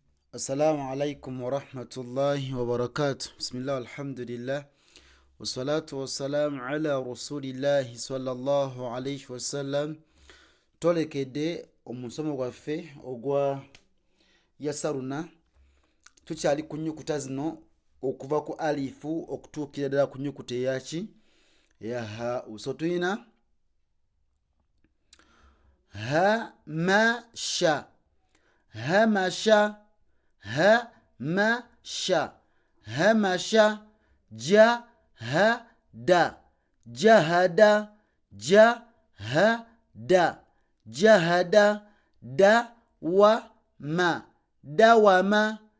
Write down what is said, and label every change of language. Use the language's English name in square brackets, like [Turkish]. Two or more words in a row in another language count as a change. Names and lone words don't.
[Arabic] السلام عليكم ورحمة الله وبركاته. بسم الله الحمد لله. والصلاة والسلام على رسول الله صلى الله عليه وسلم. [Ganda] Tolekedde omusomo gwaffe ogwa yasaruna. Tukyali ku nnyukuta zino okuva ku alifu okutuukira ddala ku nnyukuta eyaki eya ha. So tulina hamasha, hamasha, hamasha, hamasha, jahada, jahada, jahada, jahada, dawama, dawama,